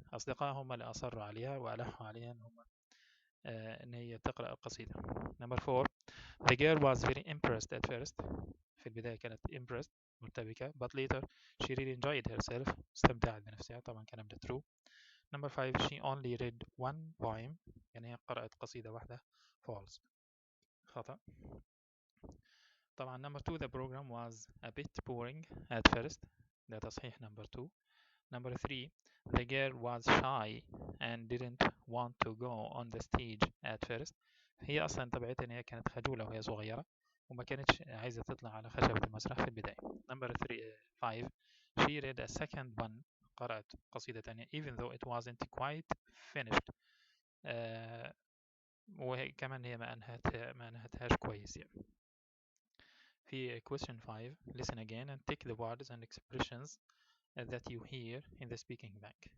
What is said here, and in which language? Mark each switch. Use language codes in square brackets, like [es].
[ar] أصدقائها هم اللي أصروا عليها وألحوا عليها إن هي تقرأ القصيدة. [en] Number 4 the girl was very impressed at first. [ar] في البداية كانت [en] impressed مرتبكة but later she really enjoyed herself. [ar] استمتعت بنفسها. طبعا كلام ده true. [en] Number 5 she only read one poem. [ar] يعني هي قرأت قصيدة واحدة. [en] false خطأ. طبعا number 2 the program was a bit boring at first. [ar] ده تصحيح number 2. [en] Number 3 the girl was shy and didn't want to go on the stage at first. [ar] هي أصلا طبيعتها إن هي كانت خجولة وهي صغيرة وما كانتش عايزة تطلع على خشبة المسرح في البداية. [en] Number 5 she read a second one. [ar] قرأت قصيدة تانية [en] even though it wasn't quite finished. [ar] وكمان هي ما أنهتهاش كويس يعني. [en] في question 5 listen again and take the words and expressions that you hear in the speaking bank.